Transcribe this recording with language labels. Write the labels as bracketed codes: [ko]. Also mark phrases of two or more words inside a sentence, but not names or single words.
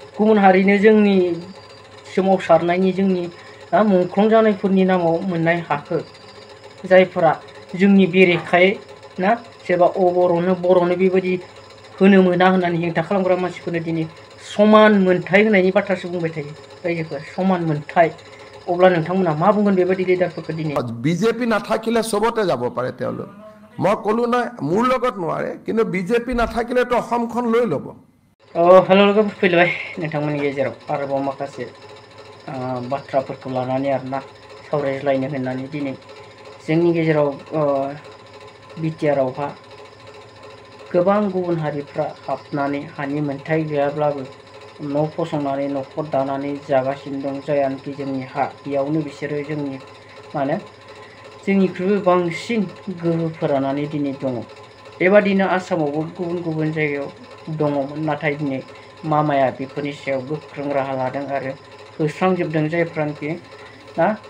[brx] गुबुन हारिनो जोंनि सोमावसारनायनि जोंनि मुंख्लं जानायफोरनि नामाव मोननाय हाखौ जायफोरा जोंनि बेरेखायै ना सोरबा बर'नो बेबायदि होनो मोना होननानै हेंथा खालामग्रा मानसिफोरनो दिनै समान मोनथाय होनायनि बाथ्रासो बुंबाय थायो रायजोफोर समान मोनथाय अब्ला नोंथांमोना मा बुंगोन बेबायदि लिडारफोरखौ दिनै [as] বিজেপি নাথাকিলে চবতে যাব পাৰে তেওঁলোক মই ক'লো নাই মোৰ লগত নোৱাৰে কিন্তু বিজেপি নাথাকিলেতো অসমখন লৈ ল'ব [brx] हेल' लोगोफोर फैलायबाय नोंथांमोननि गेजेराव आरोबाव माखासे बाथ्राफोरखौ लानानै आरोना सावरायज्लायनो होननानै दिनै जोंनि गेजेराव बिटिआरआवहा गोबां गुबुन हारिफ्रा हाबनानै हानि मोनथाय गैयाब्लाबो न' फसंनानै न'खर दानानै जागासिनो दं जायानोखि जोंनि हा बेयावनो बिसोरो जोंनि माने जोंनिख्रुइबो बांसिन गोहो फोरानानै दिनै दङ बेबादिनो आसामावबो गुबुन गुबुन जायगायाव दङमोन नाथाय दिनै मामाया बेफोरनि सायाव गोख्रों राहा लादों आरो होस्रांजोबदों जायफ्रानोखि ना